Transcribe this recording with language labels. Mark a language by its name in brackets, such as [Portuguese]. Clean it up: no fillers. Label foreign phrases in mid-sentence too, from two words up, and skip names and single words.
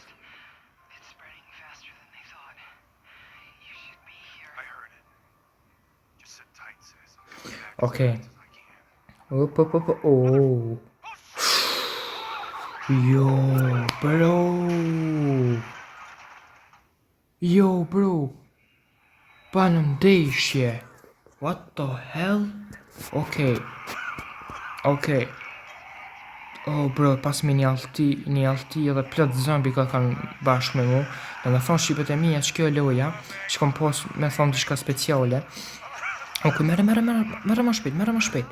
[Albanian] Okej. [English] Oh. Yo, bro. [Albanian] Pa në ndeshje. [English] What the hell? [Albanian] Okej. Oh, bro, pas me një alti edhe plot zombi ka kanë bashkë me mu. Dhe me thonë shqipet e mija që kjo loja, që kom pos me thonë diçka speciale. Okej, merë më shpejt.